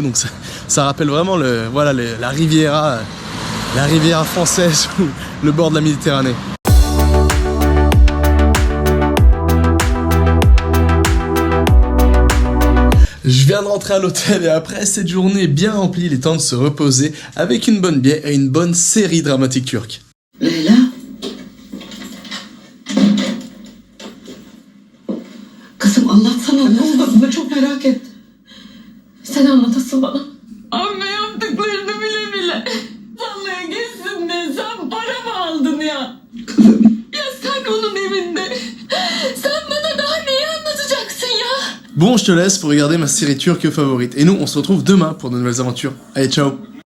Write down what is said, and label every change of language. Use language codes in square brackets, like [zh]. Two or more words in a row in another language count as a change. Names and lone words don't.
[fr] Donc ça rappelle vraiment la Riviera française ou le bord de la Méditerranée. Je viens de rentrer à l'hôtel et après cette journée bien remplie, il est temps de se reposer avec une bonne bière et une bonne série dramatique turque. [tr] Leyla. Kızım anlatsana ne oldu? Ben çok merak ettim. Sen anlatasın bana. Amme yaptıklarını bile. Tarlaya geçsin diye sen para mı aldın ya? Ya sen onun evinde. Sen bana daha neyi anlatacaksın ya? [fr] Bon, je te laisse pour regarder ma série turque favorite. Et nous, on se retrouve demain pour de nouvelles aventures. Allez, ciao!